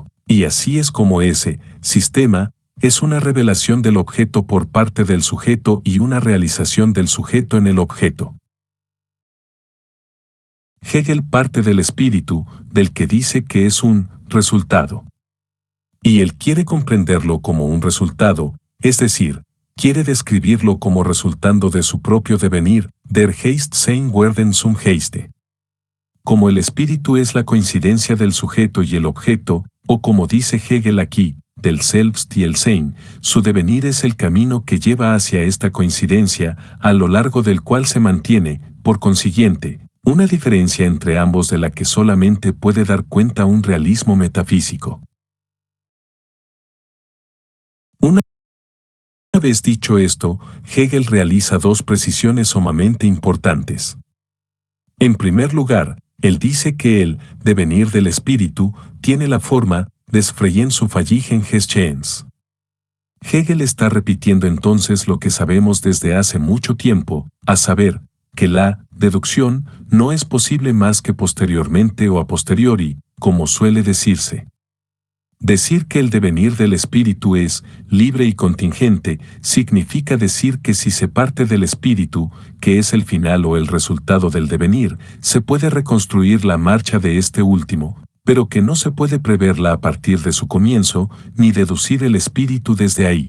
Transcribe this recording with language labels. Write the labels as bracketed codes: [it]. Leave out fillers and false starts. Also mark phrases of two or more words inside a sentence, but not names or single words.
[es] Y así es como ese sistema es una revelación del objeto por parte del sujeto y una realización del sujeto en el objeto. Hegel parte del espíritu, del que dice que es un resultado. Y él quiere comprenderlo como un resultado, es decir, quiere describirlo como resultando de su propio devenir, [de] der Geist sein werden zum Geiste. [es] Como el espíritu es la coincidencia del sujeto y el objeto, o como dice Hegel aquí, del Selbst y el Sein, su devenir es el camino que lleva hacia esta coincidencia, a lo largo del cual se mantiene, por consiguiente, una diferencia entre ambos de la que solamente puede dar cuenta un realismo metafísico. Una vez dicho esto, Hegel realiza dos precisiones sumamente importantes. En primer lugar, él dice que el devenir del espíritu tiene la forma [de] des freien zufälligen Geschehens. [es] Hegel está repitiendo entonces lo que sabemos desde hace mucho tiempo, a saber, que la deducción no es posible más que posteriormente o a posteriori, como suele decirse. Decir que el devenir del espíritu es libre y contingente significa decir que si se parte del espíritu, que es el final o el resultado del devenir, se puede reconstruir la marcha de este último, pero que no se puede preverla a partir de su comienzo, ni deducir el espíritu desde ahí.